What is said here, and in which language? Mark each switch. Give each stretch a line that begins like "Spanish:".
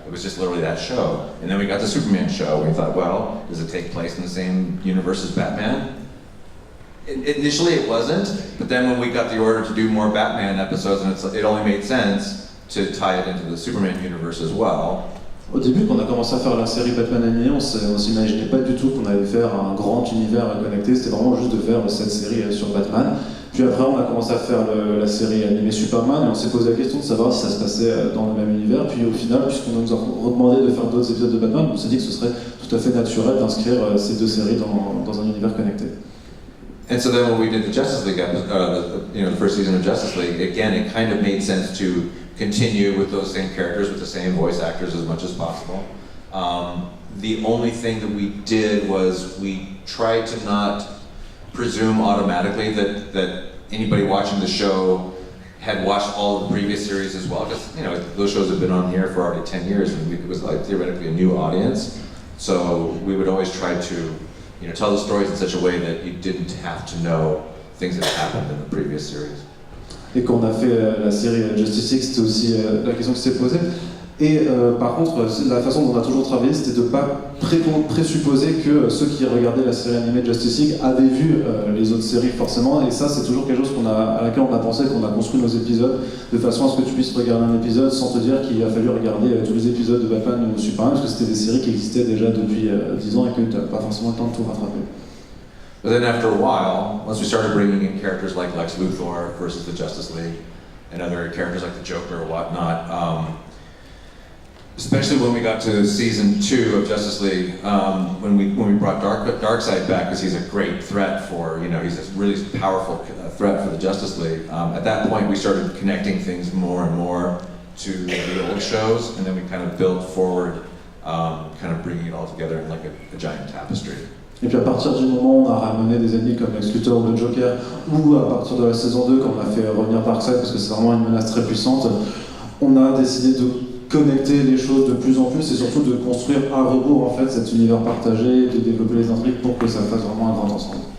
English: It was just literally that show. And then we got the Superman show, and we thought, well, does it take place in the same universe as Batman? Initially it wasn't, but then when we got the order to do more Batman episodes, and it only made sense to tie it into the Superman universe as well.
French: Au début, quand on a commencé à faire la série Batman animée, on s'imaginait pas du tout qu'on allait faire un grand univers connecté, c'était vraiment juste de faire cette série sur Batman. Puis après, on a commencé à faire la série animée Superman, et on s'est posé la question de savoir si ça se passait dans le même univers. Puis au final, puisqu'on nous a redemandé de faire d'autres épisodes de Batman, on s'est dit que ce serait tout à fait naturel d'inscrire ces deux séries dans un univers connecté.
English: And so then when we did the Justice League episode, the first season of Justice League, again, it kind of made sense to continue with those same characters, with the same voice actors as much as possible. The only thing that we did was we tried to not presume automatically that anybody watching the show had watched all of the previous series as well, because those shows have been on the air for already 10 years, and it was like theoretically a new audience. So we would always try to tell the stories in such a way that you didn't have to know things that happened in the previous series.
French: Et quand on a fait la série Justice League, c'était aussi la question qui s'est posée. Et par contre, la façon dont on a toujours travaillé, c'était de ne pas présupposer que ceux qui regardaient la série animée Justice League avaient vu les autres séries forcément. Et ça, c'est toujours quelque chose à laquelle on a pensé, qu'on a construit nos épisodes, de façon à ce que tu puisses regarder un épisode sans te dire qu'il a fallu regarder tous les épisodes de Batman ou Superman, parce que c'était des séries qui existaient déjà depuis 10 ans et que tu n'as pas forcément le temps de tout rattraper.
English: But then after a while, once we started bringing in characters like Lex Luthor versus the Justice League, and other characters like the Joker or whatnot, especially when we got to season 2 of Justice League, when we brought Darkseid back, because he's a great threat for, he's a really powerful threat for the Justice League. At that point, we started connecting things more and more to the old shows, and then we kind of built forward, kind of bringing it all together in like a giant tapestry.
French: Et puis à partir du moment où on a ramené des ennemis comme Lex Luthor ou le Joker, ou à partir de la saison 2, quand on a fait revenir Darkseid, parce que c'est vraiment une menace très puissante, on a décidé de connecter les choses de plus en plus et surtout de construire à rebours en fait cet univers partagé, de développer les intrigues pour que ça fasse vraiment un grand ensemble.